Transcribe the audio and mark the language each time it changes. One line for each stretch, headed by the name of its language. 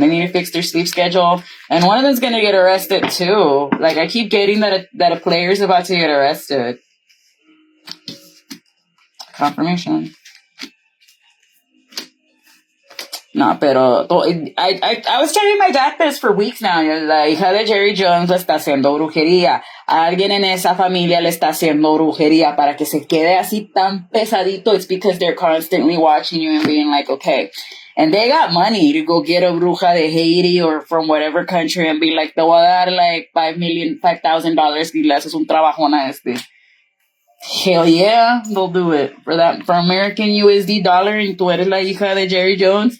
English: They need to fix their sleep schedule. And one of them's going to get arrested too. Like, I keep getting that a player's about to get arrested. Confirmation.
Spanish: No, pero
English: I was telling my dad this for weeks now.
Spanish: La hija de Jerry Jones le está haciendo brujería. Alguien en esa familia le está haciendo brujería para que se quede así tan pesadito.
English: It's because they're constantly watching you and being like, okay. And they got money to go get a
Spanish: bruja de Haiti
English: or from whatever country and be like,
Spanish: te voy a dar
English: like $5,000
Spanish: y le haces un trabajón a este.
English: Hell yeah, they'll do it. For American USD dollar, and
Spanish: tú eres la hija de Jerry Jones.